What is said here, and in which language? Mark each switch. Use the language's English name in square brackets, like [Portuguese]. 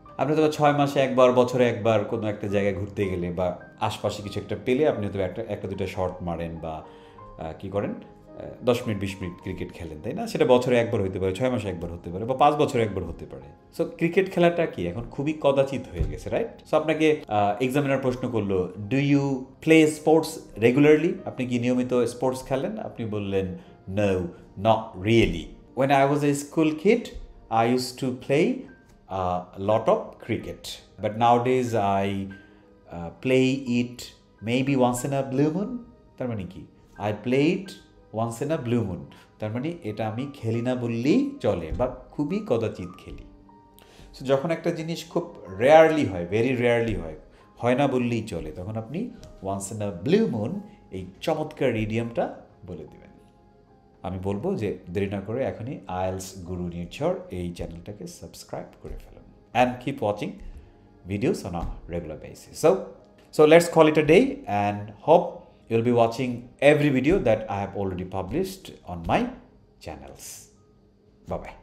[Bangla] আপনি তো 6 মাসে একবার, বছরে একবার কোনো একটা জায়গায় ঘুরতে গেলে বা আশপাশে কিছু একটা পেলে আপনি তো একটা দুটো শট মারেন বা কি করেন 10 মিনিট 20 মিনিট ক্রিকেট খেলেন, তাই না? সেটা বছরে একবার হতে পারে, 6 মাসে একবার হতে পারে বা 5 বছরে একবার হতে পারে। সো ক্রিকেট খেলাটা কি এখন খুবই কদাচিৎ হয়ে গেছে, রাইট? সো আপনাকে এক্সামিনার প্রশ্ন করলো, [English] Do you play sports regularly? [Bangla] আপনি কি নিয়মিত স্পোর্টস খেলেন? আপনি বললেন [English] No, not really. When I was a school kid, I used to play a lot of cricket, but nowadays I play it maybe once in a blue moon. [Bangla] তার মানে কি [English] I play it once in a blue moon, [Bangla] তার মানে এটা আমি খেলি না বললেই চলে বা খুবই কদাচিৎ খেলি। সো যখন একটা জিনিস খুব রেয়ারলি হয়, ভেরি রেয়ারলি হয় না বললেই চলে, তখন আপনি once in a blue moon এই চমৎকার ইডিয়ামটা বলে দেবেন। আমি বলবো যে দেরি না করে এখনই আইএলস গুরু নির্ঝর এই চ্যানেলটাকে সাবস্ক্রাইব করে ফেলুন [English] And keep watching videos on a regular basis. So let's call it a day and hope you'll be watching every video that I have already published on my channels. Bye bye.